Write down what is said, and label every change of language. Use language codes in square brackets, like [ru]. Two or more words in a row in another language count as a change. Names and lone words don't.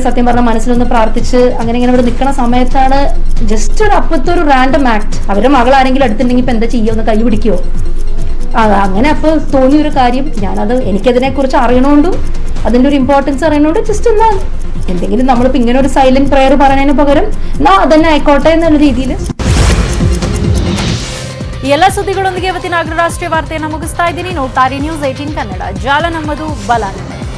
[ml] സത്യം പറഞ്ഞ മനസ്സിലൊന്ന് പ്രാർത്ഥിച്ച് അങ്ങനെ ഇവിടെ നിൽക്കുന്ന സമയത്താണ് ജസ്റ്റ് ഒരു അപ്പത്തെ ഒരു [en] random act. [ml] അവരുടെ മകൾ ആരെങ്കിലും അടുത്തുണ്ടെങ്കിൽ ഇപ്പൊ എന്താ ചെയ്യുമോ, ഒന്ന് കൈ പിടിക്കുമോ? അങ്ങനെ അപ്പോൾ തോന്നിയ ഒരു കാര്യം, ഞാനത് എനിക്കതിനെക്കുറിച്ച് അറിയണോണ്ടും അതിൻ്റെ ഒരു ഇമ്പോർട്ടൻസ് അറിയണോണ്ടും ജസ്റ്റ് എന്നാ എന്തെങ്കിലും നമ്മളിപ്പോൾ ഇങ്ങനെ ഒരു [en] silent prayer [ml] പറയുന്നതിന് പകരം എന്നാ അതന്നെ ആയിക്കോട്ടെ എന്നുള്ള രീതിയിൽ. [kn] ಈ ಎಲ್ಲ ಸುದ್ದಿಗಳೊಂದಿಗೆ ಇವತ್ತಿನ ಅಗ್ರ ರಾಷ್ಟ್ರೀಯ ವಾರ್ತೆಯನ್ನು ಮುಗಿಸ್ತಾ ಇದ್ದೀನಿ. ನೋಡ್ತಾರೆ ನ್ಯೂಸ್ 18 ಕನ್ನಡ. ಜಾಲ ನಮ್ಮದು, ಬಲ